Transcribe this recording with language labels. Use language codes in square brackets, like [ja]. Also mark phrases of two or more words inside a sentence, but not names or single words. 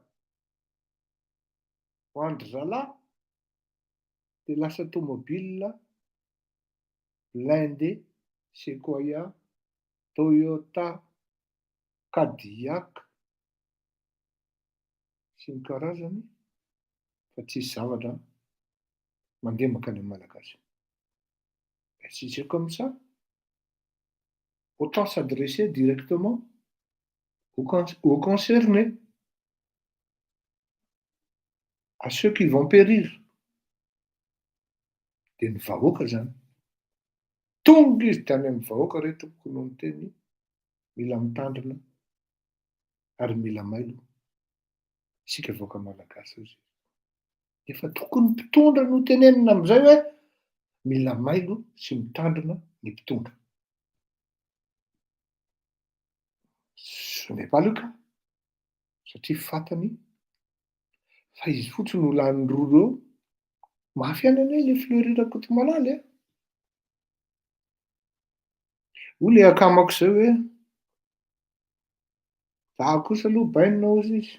[mg] Ho Andry Zalahy de lasa tomobile blindé, Sequoia, Toyota, Cadillac sy ny karazany fa tsisy zavatra mandeha makany amin'ny malagasy. [fr] Si c'est comme ça, autant s'adresser directement aux concernés, à ceux qui vont périr. [mg] De ny vahoaka zany. Tonga izy tany amin'ny vahoaka re tompoko no miteny mila mitandrina ary mila mailo isika vahoaka malagasy izy. Efa tokony mpitondra no tenenina amin'izay hoe mila mailo sy mitandrina ny mpitondra. [fr] Ce n'est pas le cas. [mg] Satria fantany fa izy fotsiny ho lan'ny roa eo mafy any ane le Fleury Rakotomalala. Ho le akamako zay hoe za kosa aloha bainina ozy izy.